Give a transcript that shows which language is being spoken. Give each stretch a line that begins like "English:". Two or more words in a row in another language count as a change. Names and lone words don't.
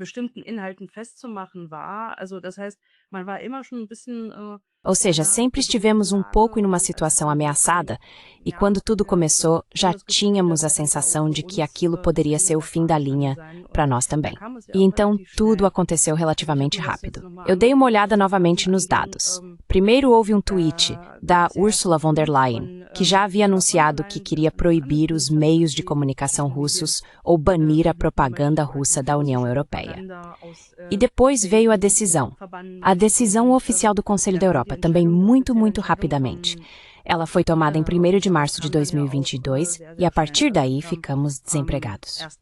Portuguese: Ou seja, sempre estivemos um pouco em uma situação ameaçada e quando tudo começou, já tínhamos a sensação de que aquilo poderia ser o fim da linha para nós também. E então tudo aconteceu relativamente rápido. Eu dei uma olhada novamente nos dados. Primeiro houve um tweet da Ursula von der Leyen, que já havia anunciado que queria proibir os meios de comunicação russos ou banir a propaganda russa da União Europeia. E depois veio a decisão oficial do Conselho da Europa, também muito, muito rapidamente. Ela foi tomada em 1º de março de 2022 e a partir daí ficamos desempregados.